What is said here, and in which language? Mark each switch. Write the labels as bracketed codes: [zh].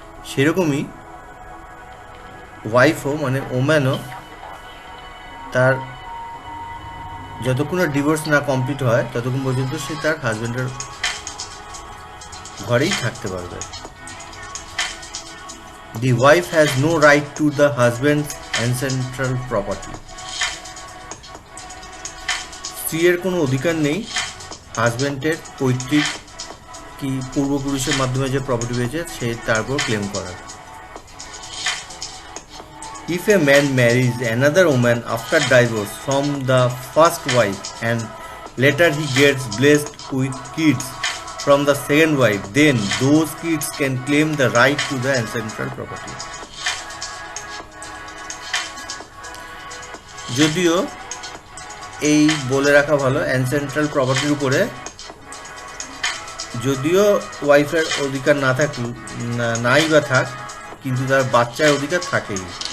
[bn] সেরকমই ওয়াইফও মানে ওম্যানও তার যতক্ষণ না ডিভোর্স না কমপ্লিট হয় ততক্ষণ পর্যন্ত সে তার হাজব্যান্ডের ঘরেই থাকতে পারবে। [en] The wife has no right to the husband's ancestral property. [bn] স্ত্রীর কোনো অধিকার নেই হাজব্যান্ডের পৈতৃক কি পূর্বপুরুষের মাধ্যমে যে প্রপার্টি পেয়েছে সে তারপর ক্লেম করার। [en] If a man marries another woman after divorce from the first wife and later he gets blessed with kids from the second wife, then those kids can claim the right to the ancestral property. [bn] যদিও এই বলে রাখা ভালো অ্যানসেন্ট্রাল প্রপার্টির উপরে যদিও ওয়াইফের অধিকার নাই বা থাক, কিন্তু তার বাচ্চার অধিকার থাকেই।